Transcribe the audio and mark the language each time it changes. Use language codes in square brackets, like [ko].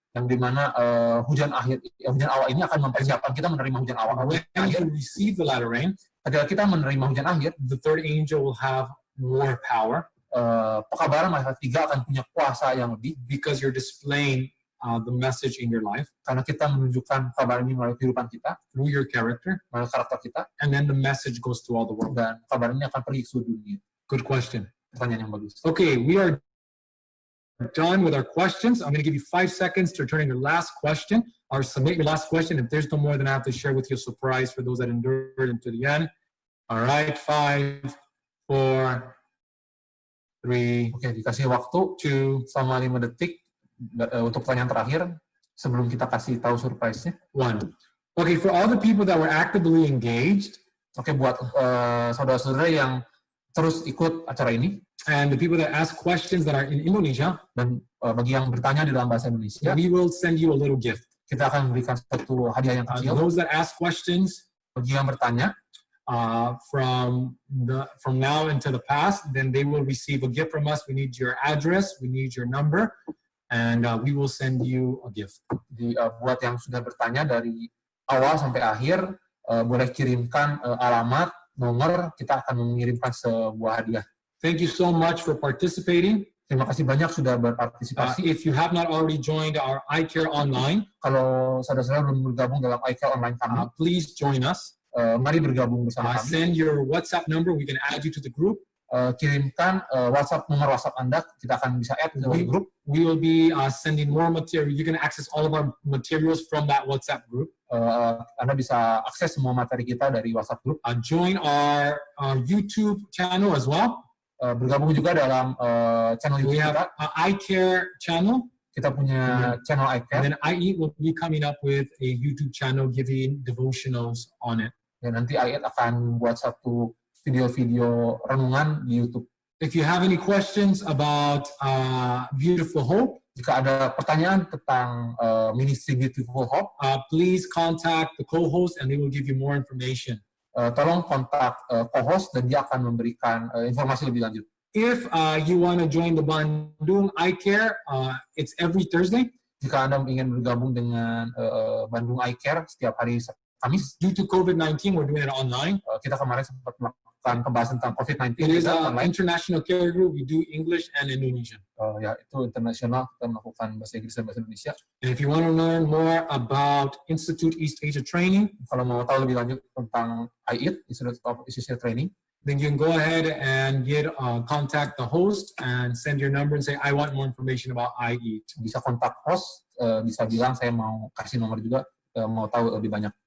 [id] Yang dimana hujan awal ini akan mempersiapkan kita menerima hujan awal. [en] When you receive the latter rain, [id] ketika kita menerima hujan akhir, [en] the third angel will have more power. [id] Pekabaran malaikat 3 akan punya kuasa yang lebih, [en] because you're displaying the message in your life. [id] Karena kita menunjukkan kabar ini melalui kehidupan kita, [en] through your character, [id] melalui karakter kita, [en] and then the message goes to all the world. [id] Dan kabar ini akan pergi ke seluruh dunia. [en] Good question. [id] Pertanyaan yang bagus. [en] Okay, we are done with our questions. I'm going to give you 5 seconds to return your last question or submit your last question. If there's no more, then I have to share with you a surprise for those that endured into the end. All right, 5, 4, 3. [id] Oke, dikasih waktu 2 selama 5 detik untuk pertanyaan terakhir sebelum kita kasih tahu surprise-nya. [en] 1. Okay, for all the people that were actively engaged. [id] Oke, buat saudara-saudara yang terus ikut acara ini, [en] and the people that ask questions that are in Indonesia, [id] dan bagi yang bertanya di dalam bahasa Indonesia, [en] we will send you a little gift. [id] Kita akan memberikan satu hadiah yang kecil. [en] Those that ask questions, [id] bagi yang bertanya, [en] from now into the past, then they will receive a gift from us. We need your address, we need your number, and we will send you a gift. [id] Jadi, buat yang sudah bertanya dari awal sampai akhir, boleh kirimkan alamat, nomor, kita akan mengirimkan sebuah hadiah. [en] Thank you so much for participating. [id] Terima kasih banyak sudah berpartisipasi. [en] If you have not already joined our iCare Online, [id] kalau saudara-saudara belum bergabung dalam iCare Online kami, [en] please join us. [id] Mari bergabung bersama kami. [en] Send your WhatsApp number, we can add you to the group. [id] Kirimkan nomor WhatsApp Anda, kita akan bisa add ke grup. [en] We will be sending more material. You can access all of our materials from that WhatsApp group. [id] Anda bisa akses semua materi kita dari WhatsApp group. [en] Join our YouTube channel as well. [id] Bergabung juga dalam channel YouTube kita. [en] iCare channel. [id] Kita punya channel iCare. [en] And then iEat will be coming up with a YouTube channel giving devotionals on it. [id] Dan nanti iEat akan buat satu video-video renungan di YouTube. [en] If you have any questions about Beautiful Hope, [id] jika ada pertanyaan tentang Ministry Beautiful Hope, [en] please contact the co-host and they will give you more information. [id] Tolong kontak co-host dan dia akan memberikan informasi lebih lanjut. [en] If you want to join the Bandung iCare, it's every Thursday. [id] Jika Anda ingin bergabung dengan Bandung iCare setiap hari Kamis, [en] due to COVID-19, we're doing it online. [id] Kita kemarin sempat melakukan pembahasan tentang COVID-19. [en] It is an international care group. We do English and Indonesian. [id] Ya, itu internasional. Kita melakukan bahasa Inggris dan bahasa Indonesia. [en] And if you want to learn more about Institute East Asia Training, [id] kalau mau tahu lebih lanjut tentang iEat, Institute of East Asia Training, [en] then you can go ahead and contact the host and send your number and say, I want more information about iEat. [id] Bisa kontak host, bisa bilang saya mau kasih nomor juga, mau tahu lebih banyak.